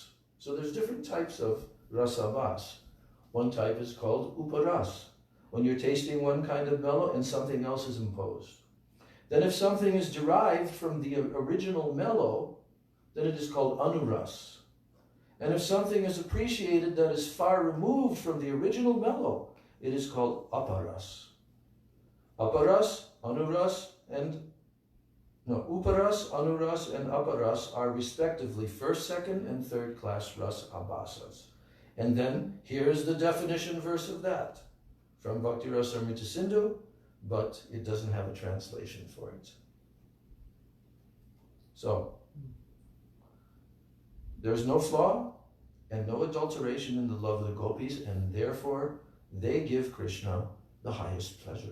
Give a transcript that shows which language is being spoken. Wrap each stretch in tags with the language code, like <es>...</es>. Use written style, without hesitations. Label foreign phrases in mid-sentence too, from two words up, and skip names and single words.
<en>So there's different types of rasabas. One type is called uparas, when you're tasting one kind of mellow and something else is imposed. Then if something is derived from the original mellow, then it is called anuras. And if something is appreciated that is far removed from the original mellow, it is called aparas.</en> <sa>Aparas, anuras, uparas, anuras,</sa> <en>and aparas are respectively first, second, and third class ras abhasas. And then here's the definition verse of that from Bhakti Rasamrita Sindhu, but it doesn't have a translation for it. So, there's no flaw and no adulteration in the love of the gopis, and therefore they give Krishna the highest pleasure.</en>